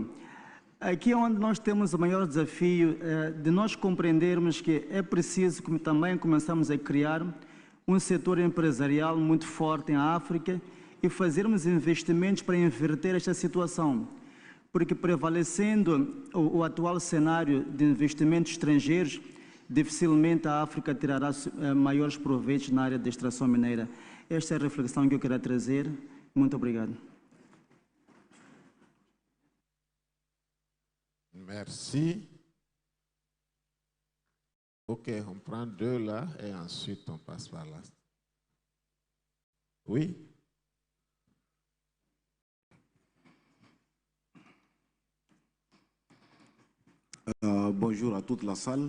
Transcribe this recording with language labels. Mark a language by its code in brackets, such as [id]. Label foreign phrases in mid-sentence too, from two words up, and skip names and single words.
[pt] Aqui é onde nós temos o maior desafio de nós compreendermos que é preciso que também começamos a criar um setor empresarial muito forte em África e fazermos investimentos para inverter esta situação. Porque prevalecendo o atual cenário de investimentos estrangeiros, dificilmente a África tirará maiores proveitos na área de extração mineira. Esta é a reflexão que eu quero trazer. Muito obrigado. [fr] Merci. Ok, on prend deux là et ensuite on passe par là. Oui? Bonjour à toute la salle.